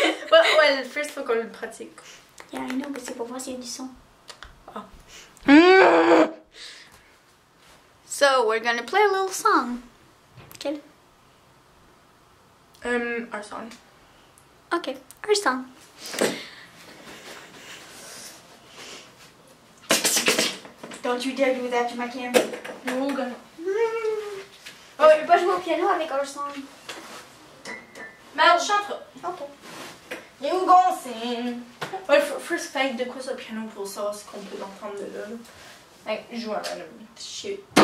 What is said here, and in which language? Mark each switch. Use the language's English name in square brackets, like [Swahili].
[English] Well, first [French] faut qu'on le pratique. [English] Yeah, I know, [French] mais c'est pour voir s'il y a du son. Oh. [English] So, we're gonna play a little song. [French] Quel? [English] Our song. Okay, our song. Don't you dare do that to my camera. No, gonna. [French] Oh, je peux pas jouer au piano avec [English] our song. [French] Mais elle chantera. Ok. [English] You gon' sing. [French] Ouais, [English] first fake [French] de quoi sur le piano pour savoir ce qu'on peut entendre de là. [English] Like, [French] joue un [English] random shit.